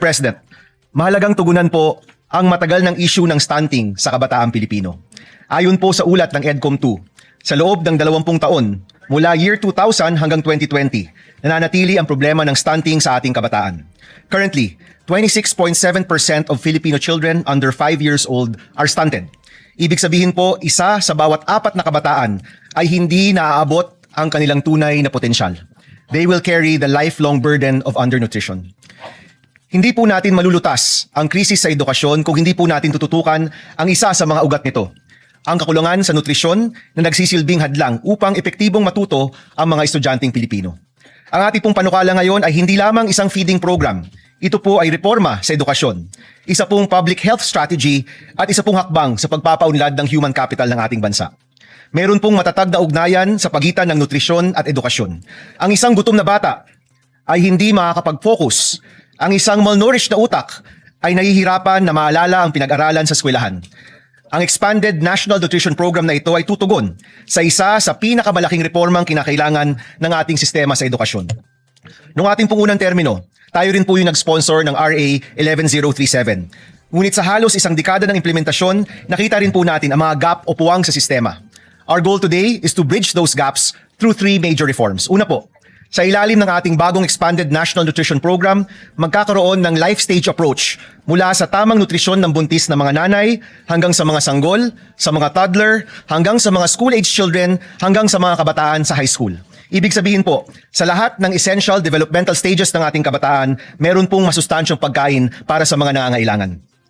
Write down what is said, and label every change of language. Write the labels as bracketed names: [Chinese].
[Filipino] President, mahalagang tugunan po ang matagal ng issue ng stunting sa kabataang Pilipino. Ayon po sa ulat ng EDCOM 2, sa loob ng 20 taon, mula year 2000 hanggang 2020, nananatili ang problema ng stunting sa ating kabataan. [English] Currently, 26.7% of Filipino children under 5 years old are stunted. [Filipino] Ibig sabihin po, isa sa bawat 4 na kabataan ay hindi naaabot ang kanilang tunay na potensyal. [English] They will carry the lifelong burden of undernutrition. [Filipino] Hindi po natin malulutas ang krisis sa edukasyon kung hindi po natin tututukan ang isa sa mga ugat nito, ang kakulangan sa nutrisyon na nagsisilbing hadlang upang epektibong matuto ang mga estudyanteng Pilipino. Ang ating pong panukala ngayon ay hindi lamang isang feeding program. Ito po ay reforma sa edukasyon, isa pong public health strategy at isa pong hakbang sa pagpapaunlad ng human capital ng ating bansa. Meron pong matatag na ugnayan sa pagitan ng nutrisyon at edukasyon. Ang isang gutom na bata ay hindi makakapag-focus. Ang isang malnourished na utak ay nahihirapan na maalala ang pinag-aralan sa eskwelahan. Ang Expanded National Nutrition Program na ito ay tutugon sa isa sa pinakamalaking reformang kinakailangan ng ating sistema sa edukasyon. Noong ating pong unang termino, tayo rin po yung nag-sponsor ng RA 11037. Ngunit sa halos isang dekada ng implementasyon, nakita rin po natin ang mga gap o puwang sa sistema. [English] Our goal today is to bridge those gaps through 3 major reforms. [Filipino] Una po, sa ilalim ng ating bagong Expanded National Nutrition Program, magkakaroon ng life stage approach mula sa tamang nutrisyon ng buntis na mga nanay, hanggang sa mga sanggol, sa mga toddler, hanggang sa mga school-age children, hanggang sa mga kabataan sa high school. Ibig sabihin po, sa lahat ng essential developmental stages ng ating kabataan, meron pong masustansyong pagkain para sa mga nangangailangan.